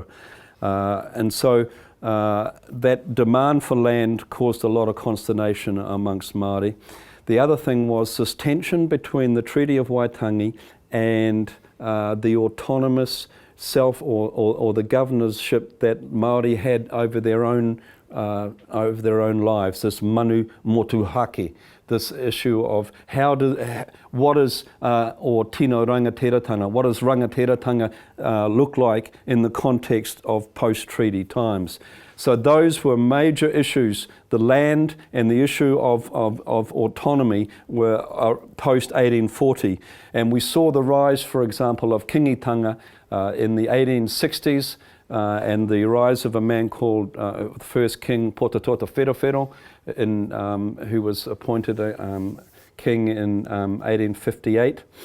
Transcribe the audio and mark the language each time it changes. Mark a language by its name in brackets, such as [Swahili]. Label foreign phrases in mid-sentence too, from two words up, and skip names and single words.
[English] And so that demand for land caused a lot of consternation amongst Māori. The other thing was this tension between the Treaty of Waitangi and the autonomous self or the governorship that Māori had over their own lives, this [Māori] manu motuhake, [English] this issue of what is or [Māori] tino rangatiratanga, [English] what does rangatiratanga look like in the context of post-treaty times. So those were major issues. The land and the issue of autonomy were post-1840. And we saw the rise, for example, of kingitanga in the 1860s, and the rise of a man called the first king Potatota Wherowhero, who was appointed king in 1858.